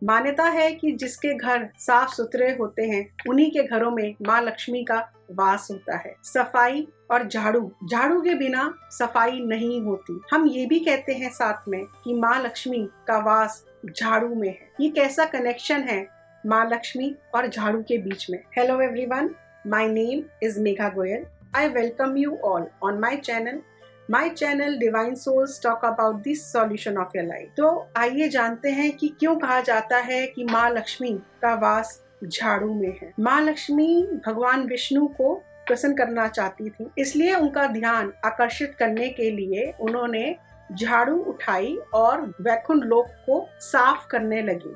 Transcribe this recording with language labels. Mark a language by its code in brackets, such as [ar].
[hi] मान्यता है कि जिसके घर साफ सुथरे होते हैं, उन्हीं के घरों में माँ लक्ष्मी का वास होता है। सफाई और झाड़ू के बिना सफाई नहीं होती। हम ये भी कहते हैं साथ में कि माँ लक्ष्मी का वास झाड़ू में है। ये कैसा कनेक्शन है माँ लक्ष्मी और झाड़ू के बीच में? [en] Hello everyone, my name is Megha Goyal. I welcome you all on my channel. My channel Divine Souls talk about the solution of your life. [hi] तो आइए जानते हैं कि क्यों कहा जाता है कि माँ लक्ष्मी का वास झाड़ू में है। माँ लक्ष्मी भगवान विष्णु को प्रसन्न करना चाहती थी, इसलिए उनका ध्यान आकर्षित करने के लिए उन्होंने झाड़ू उठाई और वैकुंठ लोक को साफ करने लगी।